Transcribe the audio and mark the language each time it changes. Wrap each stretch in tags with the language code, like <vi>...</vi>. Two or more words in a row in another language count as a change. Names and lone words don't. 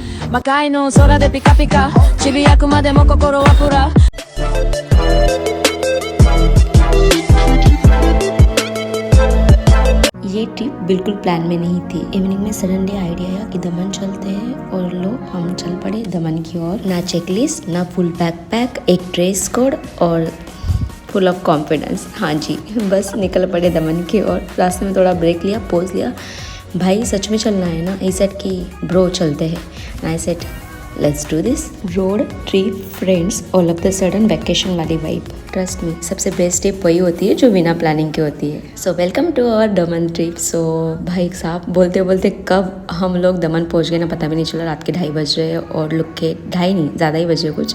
<ja>魔界の空でピカピカちびやくまでも心はプラ</ja> <hi>ये ट्रिप बिल्कुल प्लान में नहीं थी। इवनिंग में सडनली आइडिया आया कि दमन चलते हैं और लो हम चल पड़े दमन की ओर। ना चेकलिस्ट, ना</hi> <en>full backpack,</en> <hi>एक</hi> <en>dress code</en> <hi>और</hi> <en>full of confidence.</en> <hi>हाँ जी, बस निकल पड़े दमन की ओर। रास्ते में थोड़ा ब्रेक लिया, पोज लिया, भाई सच में चलना है ना?</hi> <en>I said</en> <hi>कि ब्रो चलते हैं।</hi> <en>I said let's do this. road trip friends all of the sudden vacation वाली वाइब। trust me,</en> <hi>सबसे बेस्ट ट्रिप वही होती है जो बिना प्लानिंग की होती है।</hi> <en>so welcome to our</en> <hi>दमन ट्रिप। सो भाई साहब बोलते बोलते कब हम लोग दमन पहुंच गए ना पता भी नहीं चला। रात के 2:30 बज रहे और लुक के 2:30 नहीं, ज़्यादा ही बजे कुछ।</hi>